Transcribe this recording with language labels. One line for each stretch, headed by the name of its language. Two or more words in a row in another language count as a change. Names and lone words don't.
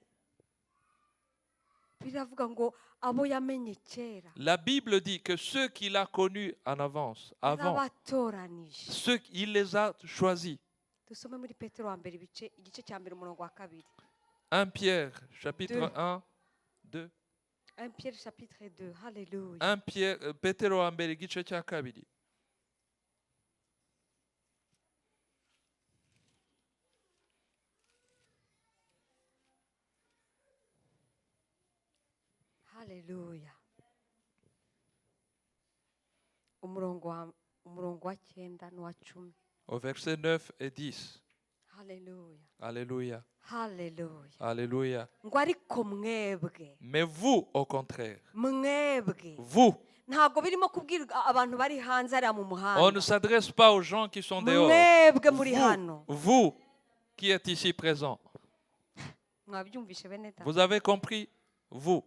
French: La Bible dit que ceux qu'il a connus en avance, avant, ceux qu'il les a choisis. 1 Pierre, chapitre 1, 2. 1 Pierre, chapitre 2. Alléluia. 1 Pierre,
Kinyarwanda: Petero wa mbere igice cya kabiri. Alléluia. Umurongo wa 9 n'uwa 10.
French: Au verset 9 et 10. Alléluia. Alléluia. Alléluia. Alléluia.
Kinyarwanda: Ngo ariko mwebwe.
French: Mais vous, au contraire,
Kinyarwanda: Mwebwe.
French: vous, On ne s'adresse pas aux gens qui sont dehors. Vous qui êtes ici présents. Vous avez compris? Vous.